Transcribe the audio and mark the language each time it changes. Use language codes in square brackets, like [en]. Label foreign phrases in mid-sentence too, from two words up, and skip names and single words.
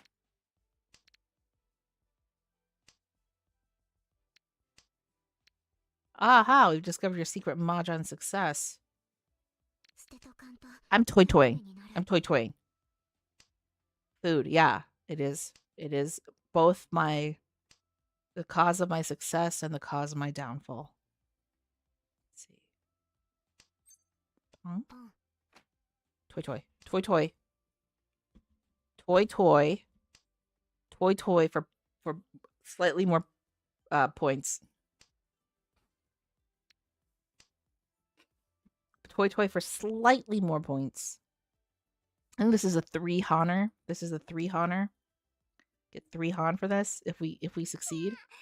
[en] Aha, we've discovered your secret Mahjong success. I'm toy-toying. I'm toy-toying. Food, yeah, it is. It is both the cause of my success and the cause of my downfall. Let's see. Huh? Toy-toy. Toy-toy. Toy-toy. Toy-toy for slightly more points. Toy for slightly more points. And this is a 3 Honor. This is a 3 Honor. Get 3 Han for this if we succeed.